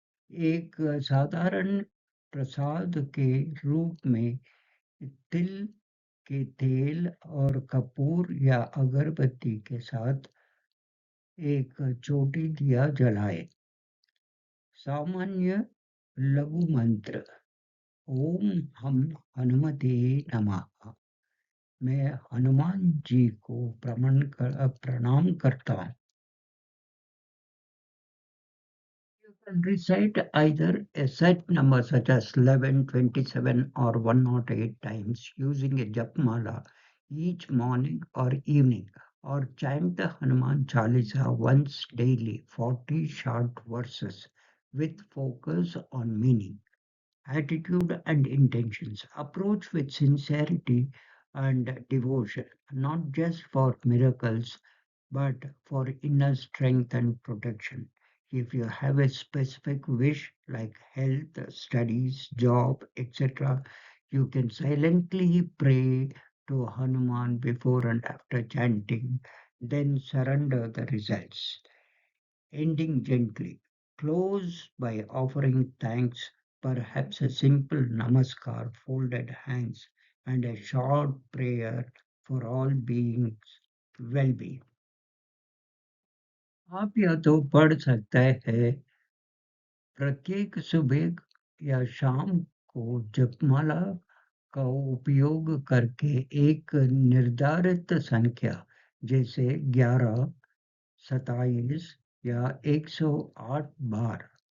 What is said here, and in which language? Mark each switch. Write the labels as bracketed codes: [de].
[hi] एक साधारण प्रसाद के रूप में तिल के तेल और कपूर या अगरबत्ती के साथ एक छोटी दिया जलाएं। सामान्य लघु मंत्र ओम हम हनुमते नमः। मैं हनुमान जी को प्रणाम करता हूँ। [en] You can recite either a set number such as 11, 27, or 108 times using a japmala each morning or evening, or chant the Hanuman Chalisa once daily, 40 short verses with focus on meaning, attitude, and intentions. Approach with sincerity and devotion, not just for miracles, but for inner strength and protection. If you have a specific wish like health, studies, job, etc., you can silently pray to Hanuman before and after chanting, then surrender the results. Ending gently. Close by offering thanks, perhaps a simple namaskar, folded hands, and a short prayer for all beings' well being. [hi] आप या तो पढ़ सकते हैं प्रत्येक सुबह या शाम को जपमाला का उपयोग करके एक निर्धारित संख्या जैसे 11, 27 या 108 बार